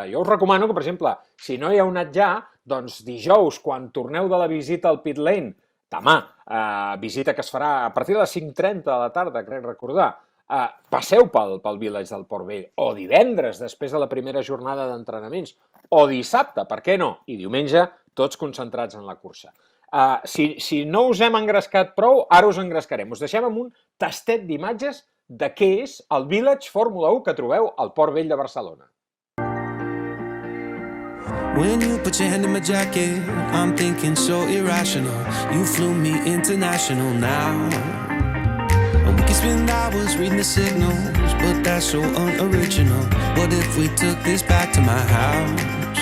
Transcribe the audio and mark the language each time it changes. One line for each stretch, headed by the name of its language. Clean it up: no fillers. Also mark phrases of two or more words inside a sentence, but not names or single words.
Catalan: Jo us recomano que, per exemple, si no hi heu anat ja, doncs dijous, quan torneu de la visita al Pit Lane, demà, visita que es farà a partir de les 5:30 de la tarda, crec recordar, passeu pel Village del Port Vell, o divendres, després de la primera jornada d'entrenaments, o dissabte, per què no? I diumenge, tots concentrats en la cursa. Si no us hem engrescat prou, ara us engrescarem. Us deixem amb un tastet d'imatges de què és el Village Fórmula 1 que trobeu al Port Vell de Barcelona.
English: When you put your hand in my jacket, I'm thinking so irrational. You flew me international now. And we can spend hours reading the signals, but that's so unoriginal. What if we took this back to my house?